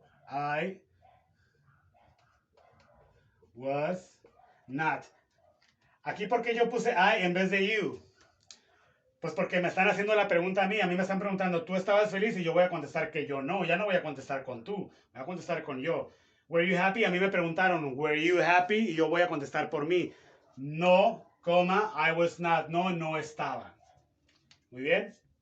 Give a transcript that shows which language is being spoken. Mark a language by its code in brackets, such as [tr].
[en] I was not. [es] Aquí, ¿por qué yo puse I en vez de you? Pues porque me están haciendo la pregunta a mí me están preguntando, ¿tú estabas feliz? Y yo voy a contestar que yo no, ya no voy a contestar con tú, voy a contestar con yo. [en] Were you happy? [es] A mí me preguntaron, [en] were you happy? [es] Y yo voy a contestar por mí. No, coma, [en] I was not. [es] No, no estaba. Muy bien.